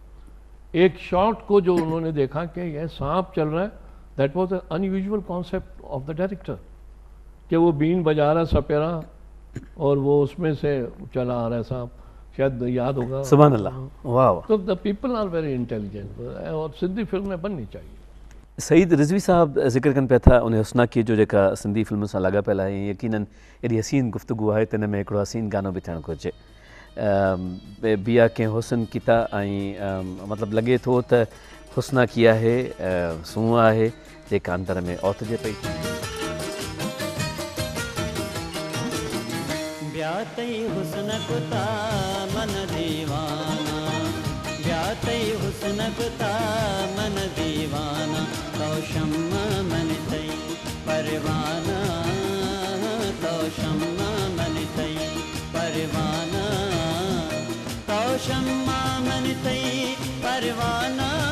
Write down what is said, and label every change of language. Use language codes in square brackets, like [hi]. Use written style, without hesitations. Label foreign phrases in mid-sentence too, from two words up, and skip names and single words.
[hi] एक शॉट को जो उन्होंने देखा कि यह सांप चल रहा है, [en] that was an unusual concept of the director, [hi] कि वो बीन बजा रहा सपेरा और वो उसमें से चला आ रहा है सांप, शायद याद होगा। [ar] سبحان الله, [hi] वाह वाह। तो [en] the people are very intelligent [hi] और सिंधी फिल्में बननी चाहिए। [sd] सईद रिज़वी साहब ज़िक्र कनि पिया था उन हुस्ना की जो जेका सिंधी फिल्म सां लाॻापियल आहे, यकीनन एॾी हसीन गुफ़्तगू आहे त हिन में हिकिड़ो हसीन गानो बि थियणु घुरिजे। बिया के हुस्न किता ऐं मतिलबु लॻे थो त हुस्ना की आहे सूंहं आहे जेका अंदर में औतिजे पई। ब्यातई हुस्न कुता मन दीवाना, ब्यातई हुस्न कुता मन दीवाना, तो शम्मा मन तई परवाना, तो शम्मा मन तई परवाना, तो शम्मा मन तई परवाना,